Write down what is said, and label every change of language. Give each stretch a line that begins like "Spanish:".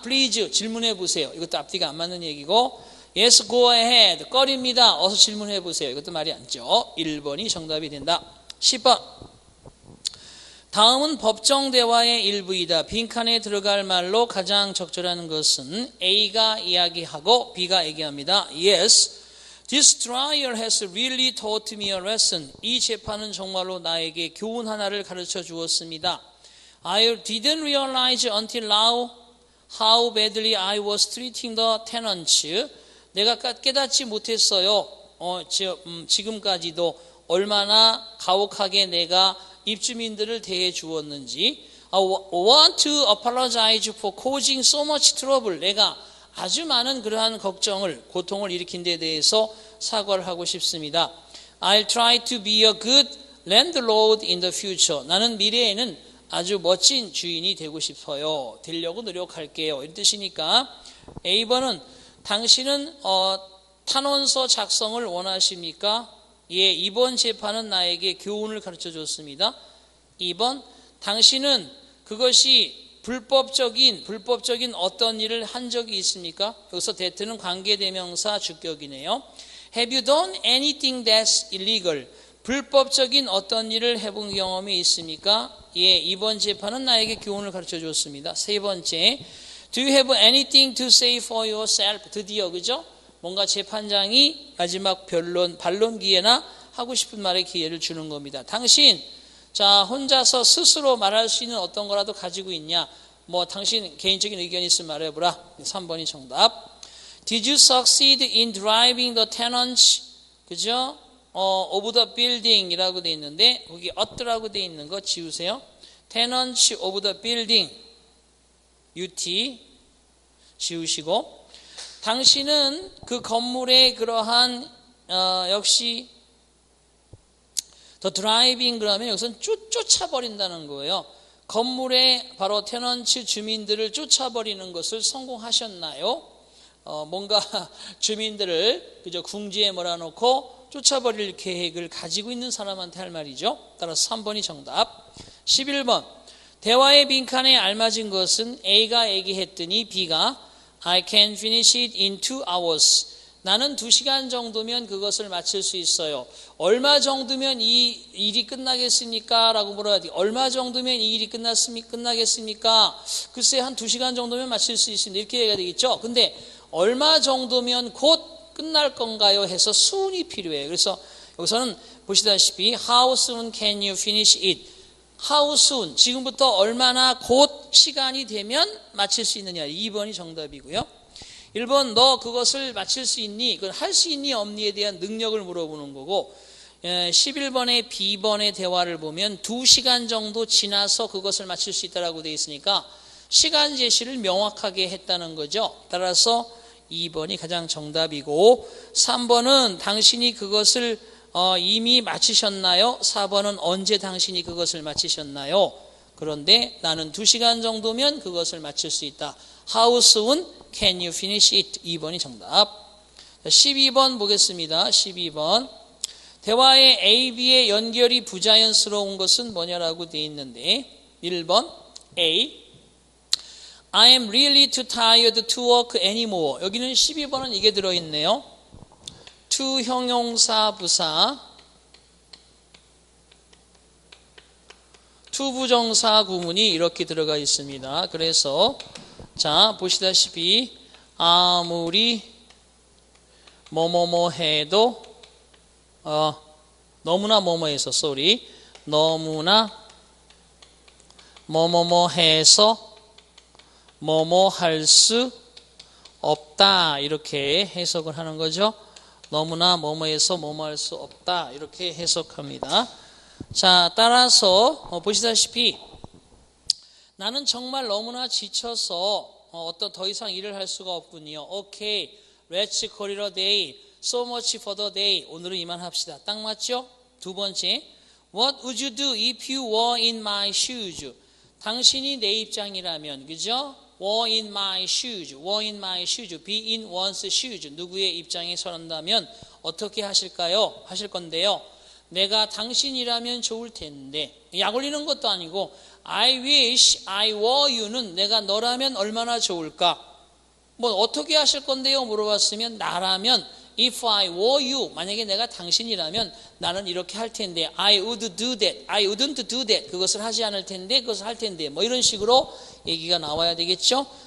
English: please,
Korean: 질문해 보세요. 이것도 앞뒤가 안 맞는 얘기고
English: yes, go ahead,
Korean: 꺼립니다. 어서 질문해 보세요. 이것도 말이 안 죠. 1번이 정답이 된다. 10번. 다음은 법정 대화의 일부이다. 빈칸에 들어갈 말로 가장 적절한 것은 A가 이야기하고 B가 얘기합니다.
English: Yes, this trial has really taught me a lesson.
Korean: 이 재판은 정말로 나에게 교훈 하나를 가르쳐 주었습니다.
English: I didn't realize until now how badly I was treating the tenants.
Korean: 내가 깨닫지 못했어요. 지금까지도 얼마나 가혹하게 내가 입주민들을 대해 주었는지.
English: I want to apologize for causing so much trouble.
Korean: 내가 아주 많은 그러한 걱정을, 고통을 일으킨 데 대해서 사과를 하고 싶습니다.
English: I'll try to be a good landlord in the future.
Korean: 나는 미래에는 아주 멋진 주인이 되고 싶어요. 되려고 노력할게요. 이런 뜻이니까 A번은 당신은 탄원서 작성을 원하십니까? 예, 이번 재판은 나에게 교훈을 가르쳐 줬습니다. 2번, 당신은 그것이 불법적인 어떤 일을 한 적이 있습니까? 여기서 that는 관계대명사 주격이네요.
English: Have you done anything that's illegal?
Korean: 불법적인 어떤 일을 해본 경험이 있습니까? 예, 이번 재판은 나에게 교훈을 가르쳐 줬습니다. 세 번째,
English: do you have anything to say for yourself?
Korean: 드디어, 그죠? 뭔가 재판장이 마지막 반론 기회나 하고 싶은 말의 기회를 주는 겁니다. 당신, 자, 혼자서 스스로 말할 수 있는 어떤 거라도 가지고 있냐? 뭐, 당신 개인적인 의견이 있으면 말해보라. 3번이 정답.
English: Did you succeed in driving the tenants?
Korean: 그죠?
English: of the building
Korean: 이라고 돼 있는데, 거기 ot라고 돼 있는 거 지우세요.
English: tenants of the building.
Korean: UT 지우시고, 당신은 그 건물의 그러한 역시 더 드라이빙 그러면 여기서는 쫓아버린다는 거예요. 건물의 바로 테넌츠 주민들을 쫓아버리는 것을 성공하셨나요? 뭔가 주민들을 그저 궁지에 몰아놓고 쫓아버릴 계획을 가지고 있는 사람한테 할 말이죠. 따라서 3번이 정답. 11번. 대화의 빈칸에 알맞은 것은 A가 얘기했더니 B가
English: I can finish it in 2 hours.
Korean: 나는 2시간 정도면 그것을 마칠 수 있어요. 얼마 정도면 이 일이 끝나겠습니까? 라고 물어야 돼. 얼마 정도면 이 일이 끝나겠습니까? 글쎄 한 2시간 정도면 마칠 수 있습니다. 이렇게 얘기가 되겠죠. 근데 얼마 정도면 곧 끝날 건가요? 해서 soon이 필요해요. 그래서 여기서는 보시다시피
English: How soon can you finish it? How soon?
Korean: 지금부터 얼마나 곧 시간이 되면 마칠 수 있느냐. 2번이 정답이고요. 1번 너 그것을 마칠 수 있니? 그걸 할 수 있니 없니에 대한 능력을 물어보는 거고 11번의 B번의 대화를 보면 2시간 정도 지나서 그것을 마칠 수 있다고 되어 있으니까 시간 제시를 명확하게 했다는 거죠. 따라서 2번이 가장 정답이고 3번은 당신이 그것을 이미 마치셨나요? 4번은 언제 당신이 그것을 마치셨나요? 그런데 나는 2시간 정도면 그것을 마칠 수 있다.
English: How soon can you finish it?
Korean: 2번이 정답. 12번 보겠습니다. 12번. 대화의 A, B의 연결이 부자연스러운 것은 뭐냐라고 되어 있는데 1번 A.
English: I am really too tired to work anymore.
Korean: 여기는 12번은 이게 들어있네요. to 형용사 부사 to 부정사 구문이 이렇게 들어가 있습니다. 그래서 자 보시다시피 아무리 뭐뭐뭐 해도 너무나 뭐뭐해서 너무나 뭐뭐뭐 해서 뭐뭐 할 수 없다 이렇게 해석을 하는 거죠. 너무나 뭐뭐해서 뭐뭐 할 수 없다 이렇게 해석합니다. 자 따라서 보시다시피 나는 정말 너무나 지쳐서 어떤 더 이상 일을 할 수가 없군요.
English: Okay, let's call it a day. So much for the day.
Korean: 오늘은 이만합시다. 딱 맞죠? 두 번째,
English: What would you do if you were in my shoes?
Korean: 당신이 내 입장이라면, 그죠?
English: were in my shoes, were in my shoes, be in one's shoes.
Korean: 누구의 입장에 서른다면 어떻게 하실까요? 하실 건데요. 내가 당신이라면 좋을 텐데, 약 올리는 것도 아니고
English: I wish I were you
Korean: 는 내가 너라면 얼마나 좋을까? 뭐 어떻게 하실 건데요? 물어봤으면 나라면
English: if I were you,
Korean: 만약에 내가 당신이라면 나는 이렇게 할 텐데
English: I would do that,
Korean: I wouldn't do that, 그것을 하지 않을 텐데 그것을 할 텐데 뭐 이런 식으로 얘기가 나와야 되겠죠?